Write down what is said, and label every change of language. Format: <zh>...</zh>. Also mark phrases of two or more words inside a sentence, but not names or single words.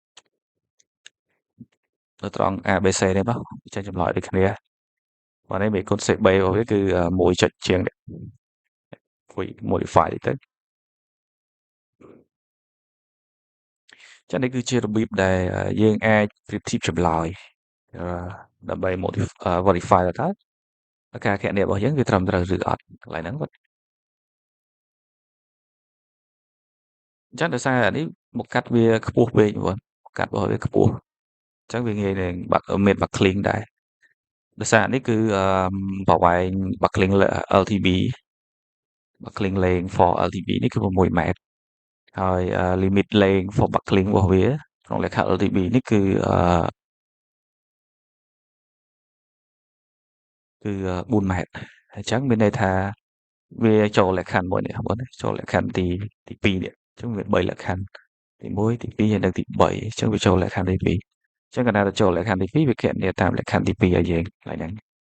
<km>នៅត្រង់ ABC នេះមកចេញចម្លើយដូចគ្នាបើនេះមេគុណ CB របស់វាគឺ1ចុចជាងនេះ modify ទៅចឹងនេះគឺជារបៀបដែលយើងអាចប្រៀបធៀបចម្លើយដើម្បី verify ថាការគណនារបស់យើងវាត្រឹមត្រូវឬអត់កន្លែងហ្នឹងគាត់ អញ្ចឹងដោយសារអានេះមកកាត់វាខ្ពស់ពេកបងកាត់របស់វាខ្ពស់អញ្ចឹងវាងាយនឹងមាន backlink ដែរដោយសារនេះគឺប្រវែង</km> <en>backlink LTB backlink length for LTB</en> <km>នេះគឺ6ម៉ែត្រហើយ</km> <en>limit length for backlink</en> <km>របស់វាក្នុងលក្ខខណ្ឌ LTB នេះគឺ 4ម៉ែត្រអញ្ចឹងមានន័យថាវាចូលលក្ខខណ្ឌមួយនេះបងចូលលក្ខខណ្ឌទី2នេះអញ្ចឹងវា3លក្ខខណ្ឌទី1ទី2ហើយនិងទី3អញ្ចឹងវាចូលលក្ខខណ្ឌទី2អញ្ចឹងកាលណាទៅចូលលក្ខខណ្ឌទី2វាគណនាតាមលក្ខខណ្ឌទី2ឲ្យយើងឡើយហ្នឹង</km>